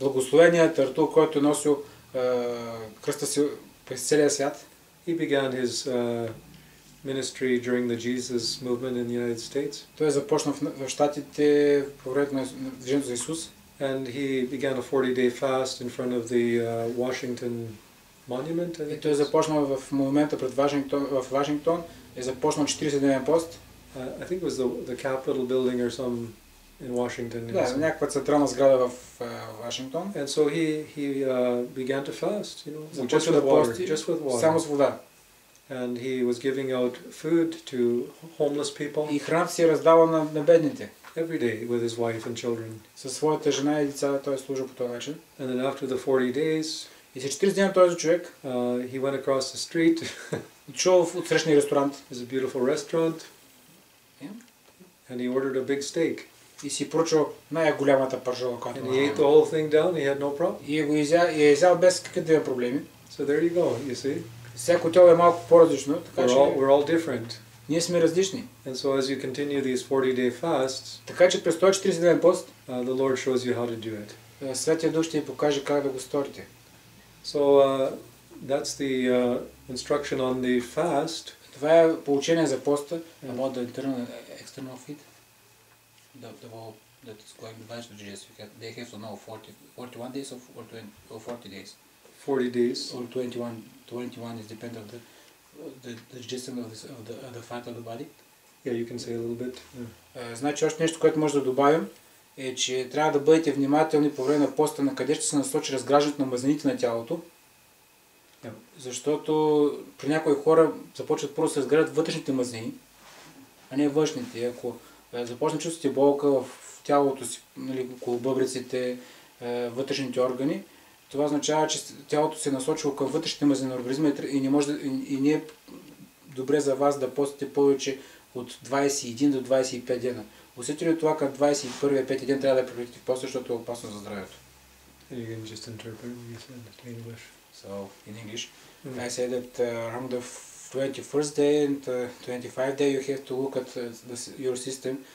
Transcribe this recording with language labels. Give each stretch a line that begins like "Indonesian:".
Bulgarian: Благословеният Артур, който е носил кръста си през целия свят.
English: He began his ministry during the Jesus movement in the United States.
Bulgarian: Той започна в щатите по времето на движението за Исус.
English: And he began a 40-day fast in front of the Washington Monument.
Bulgarian: И той започна в момента пред Вашингтон, е започнал 40-дневен пост.
English: I think it was the Capitol building or some in Washington.
Bulgarian: Да, някаква централна сграда в Вашингтон.
English: And so he began to fast, you know,
Bulgarian: започва да пости
English: just with water.
Bulgarian: Само с вода.
English: And he was giving out food to homeless people.
Bulgarian: И храната си раздава на бедните.
English: Every day with his wife and children.
Bulgarian: Със своята жена и деца той служи по този начин.
English: And then after the 40 days,
Bulgarian: и след 40 дни този човек,
English: he went across the street.
Bulgarian: Отшел в отсрещния ресторант.
English: It was a beautiful restaurant. Yeah. And he ordered a big steak.
Bulgarian: И си поръчал най-голямата пържола, която
English: And he ate the whole thing down. He had no problem.
Bulgarian: И го изял без какви проблеми.
English: So there you go. You see.
Bulgarian: Всяко тяло е малко по-различно, така че
English: we're all different.
Bulgarian: Ние сме различни.
English: And so as you continue these 40-day fasts,
Bulgarian: така че през този 40-дневен пост,
English: the Lord shows you how to do it.
Bulgarian: Светия Дух ще ви покаже как да го сторите.
English: So that's the instruction on the fast.
Bulgarian: Това е поучение за поста.
English: About the internal and external feed. The whole that is going to Jesus. They have to know 41 days or 40 days. 40 days. Or 21 is dependent on the digestion of the fat of the body. Yeah, you can say a little bit.
Bulgarian: Значи още нещо, което може да добавим, е, че трябва да бъдете внимателни по време на поста, на къде ще се насочи разграждането на мазнините на тялото.
English: Yeah.
Bulgarian: Защото при някои хора започват първо да се разграждат вътрешните мазнини, а не външните. Ако започне чувствате болка в тялото си, нали, около бъбреците, вътрешните органи, това означава, че тялото се е насочило към вътрешните мазнини на организма и не е добре за вас да постите повече от 21 до 25 дена. Усетите ли това, към 21-я, 5 ден трябва да прекратите в поста, защото е опасно за здравето?
English: You can just interpret what you said in English. So, in English, I say that around the 21st day and 25th day you have to look at your system.